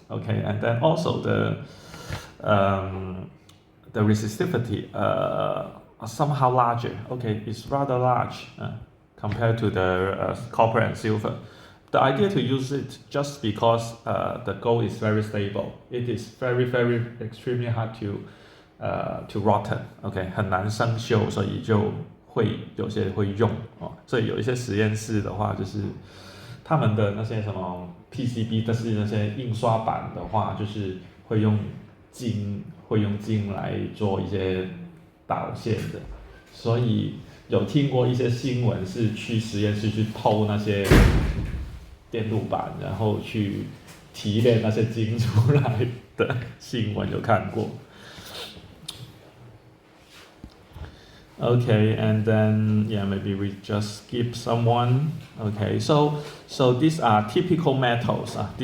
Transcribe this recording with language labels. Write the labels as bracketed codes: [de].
[en] Okay, and then also the resistivity somehow larger. Okay, it's rather large compared to the copper and silver. The idea to use it just because the gold is very stable. It is very extremely hard to rotten. [zh] Okay, 很难生锈，所以就会有些会用哦。所以有一些实验室的话，就是他们的那些什么 PCB， 但是那些印刷板的话，就是会用金来做一些导线的。所以有听过一些新闻是去实验室去偷那些电路板，然后去提炼那些金出来的新闻有看过。 [en] Okay, and then maybe we just skip someone. Okay, so these are typical metals.